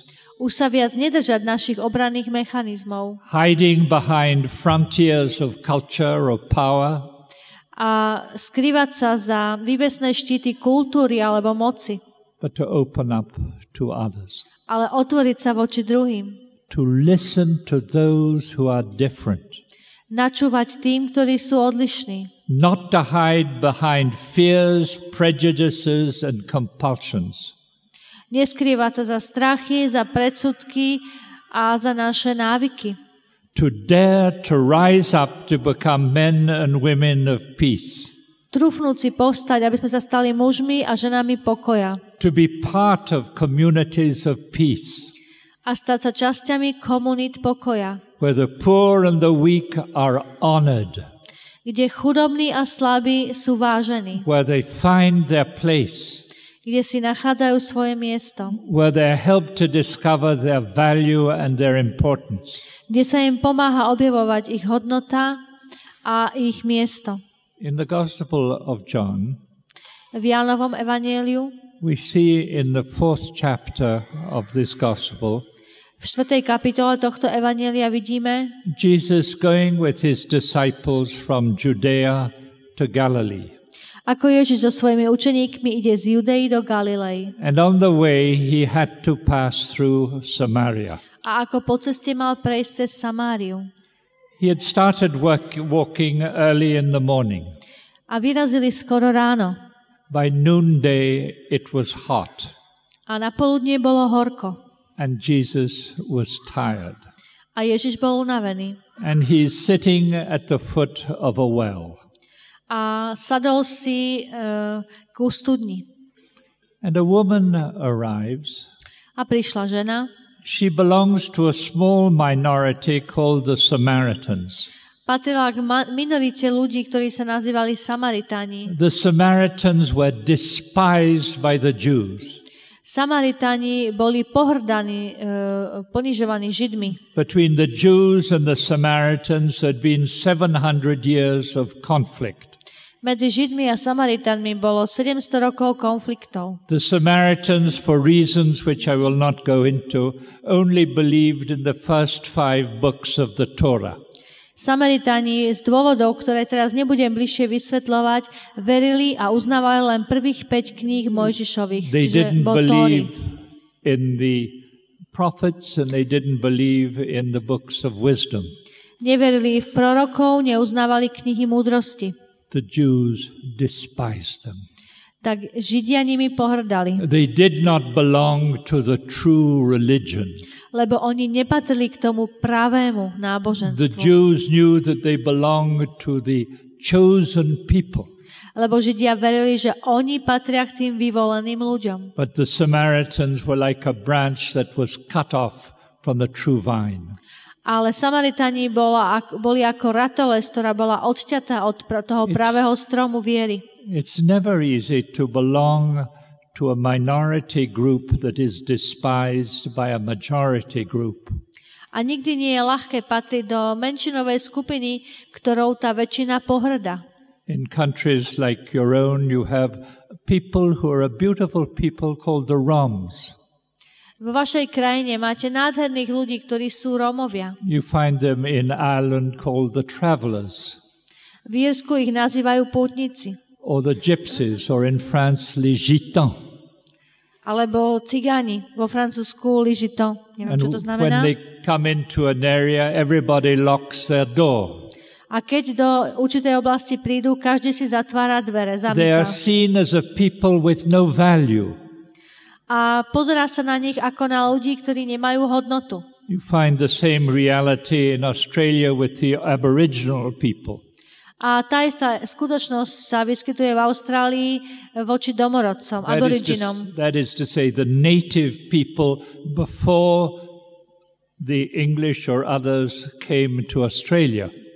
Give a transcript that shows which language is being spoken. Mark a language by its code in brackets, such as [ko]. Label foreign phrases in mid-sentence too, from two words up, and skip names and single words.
[sk] Už sa viac nedržať našich obranných mechanizmov [en] hiding behind frontiers of culture or power, [sk] a skrývať sa za vývesné štíty kultúry alebo moci, [en] but to open up to others. [sk] ale otvoriť sa voči druhým. [en] To listen to those who are different. [sk] Načúvať tým, ktorí sú odlišní. [en] Not to hide behind fears, prejudices and compulsions. [sk] Neskrývať sa za strachy, za predsudky a za naše návyky. [en] To dare to rise up to become men and women of peace. [sk] Trúfnúť si povstať, aby sme sa stali mužmi a ženami pokoja. [en] To be part of communities of peace, [sk] A stať sa časťami komunít pokoja, [en] where the poor and the weak are honored, [sk] kde chudobní a slabí sú vážení, [en] where they find their place, [sk] kde si nachádzajú svoje miesto, [en] where they're helped to discover their value and their importance. [sk] kde sa im pomáha objavovať ich hodnota a ich miesto. [en] In the Gospel of John, [sk] V Jánovom evanjeliu [en] we see in the 4th chapter of this Gospel, [sk] v 4. kapitole tohto evanjelia vidíme [en] Jesus going with his disciples from Judea to Galilee. [sk] ako Ježiš so svojimi učeníkmi ide z Judei do Galilei [en] And on the way he had to pass through Samaria. [sk] a ako po ceste mal prejsť cez Samáriu. [en] He had started walking early in the morning. [sk] A vyrazili skoro ráno [en] By noonday it was hot, [sk] a na poludnie bolo horko [en] and Jesus was tired. [sk] a Ježiš bol unavený [en] And he's sitting at the foot of a well. [sk] a sadol si ku studni. [en] And a woman arrives. [sk] A prišla žena, [en] She belongs to a small minority called the Samaritans. [sk] patrila k minorite ľudí, ktorí sa nazývali Samaritáni. [en] The Samaritans were despised by the Jews. [sk] Samaritáni boli pohrdaní, ponižovaní Židmi. [en] Between the Jews and the Samaritans had been 700 years of conflict. [sk] Medzi Židmi a Samaritanmi bolo 700 rokov konfliktov. [en] The Samaritans, for reasons which I will not go into, only believed in the first 5 books of the Torah. [sk] Samaritani z dôvodov, ktoré teraz nebudem bližšie vysvetľovať, verili a uznávali len prvých 5 kníh Mojžišových, [en] They [sk] čiže [en] didn't [sk] bol Tóry. [en] believe in the prophets and they didn't believe in the books of wisdom. [sk] Neverili v prorokov, neuznávali knihy múdrosti. [en] The Jews despised them. [sk] Tak Židia nimi pohrdali, [en] They did not belong to the true religion. [sk] lebo oni nepatrili k tomu pravému [en] The [sk] náboženstvu. [en] Jews knew that they belonged to the chosen people. [sk] Lebo Židia verili, že oni patria k tým vyvoleným ľuďom. [en] But the Samaritans were like a branch that was cut off from the true vine. [sk] Ale Samaritani boli ako ratolesť, ktorá bola odťatá od toho pravého stromu viery. [en] It's never easy to belong to a minority group that is despised by a majority group. [sk] A nikdy nie je ľahké patriť do menšinovej skupiny, ktorou tá väčšina pohrda. [en] In countries like your own, you have people who are a beautiful people called the Roms. [sk] Vo vašej krajine máte nádherných ľudí, ktorí sú Rómovia. [en] You find them in Ireland called the travelers, [sk] V Írsku ich nazývajú pútnici. [en] or the gypsies, or in France, [fr] les gitans. [sk] Alebo cigáni, vo Francúzsku [fr] les gitans. [sk] Neviem, [en] And [sk] čo to [en] when [sk] znamená. [en] they come into an area, everybody locks their door. [sk] A keď do určitej oblasti prídu, každý si zatvára dvere, [en] They are [sk] zamyká. [en] seen as a people with no value. [sk] A pozerá sa na nich ako na ľudí, ktorí nemajú hodnotu. [en] You find the same reality in Australia with the Aboriginal people. [sk] A tá istá skutočnosť sa vyskytuje v Austrálii voči domorodcom, aboriginom. [en] That is to say, the native people before the English or others came to Australia.